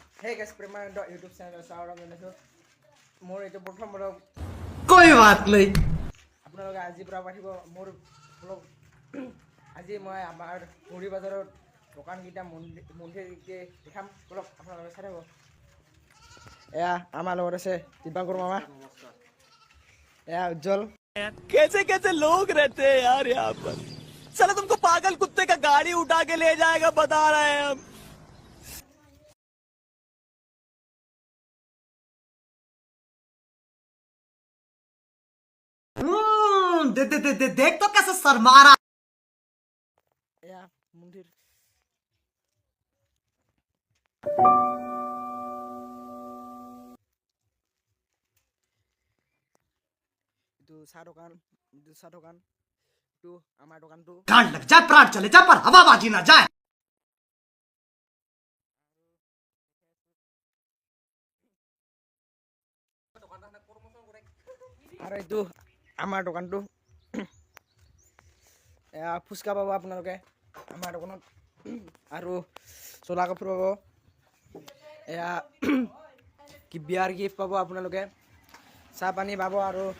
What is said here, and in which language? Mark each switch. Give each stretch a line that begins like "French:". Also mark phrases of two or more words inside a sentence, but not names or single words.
English: Hey guys,
Assamese: Premaendo YouTube channel চাওঁ জানিছো মোৰ এইটো প্ৰথম ব্লগ
Hindi: कोई बात नहीं
Assamese: আপোনালোকে আজিৰ পৰা পাৰিব মোৰ ব্লগ আজি মই আমাৰ মুড়ি বাজাৰৰ দোকানকেইটা মন্দিৰকে দেখাম ব্লগ আপোনালোকে চাই থাকক এয়া আমাৰ লগত আছে দিবাংকৰ মামা এয়া উজ্জ্বল
Hindi: कैसे कैसे लोग रहते हैं यार यहाँ पर साला तुमको पागल कुत्ते का गाड़ी उठा के ले जाएगा बता रहे हैं हम देख तो कैसे सर मारा
Assamese: এয়া মন্দিৰ এইটো চাহ দোকান এইটো আমাৰ দোকানটো
Hindi: गांड लग जाए प्राण चले जाए पर हवाबाजी ना जाए
Assamese: আৰু এইটো আমাৰ দোকানটো এয়া ফুচকা পাব আপোনালোকে আমাৰ দোকানত আৰু চোলা কাপোৰ পাব এয়া কি বিয়াৰ গিফ্ট পাব আপোনালোকে চাহ পানী পাব আৰু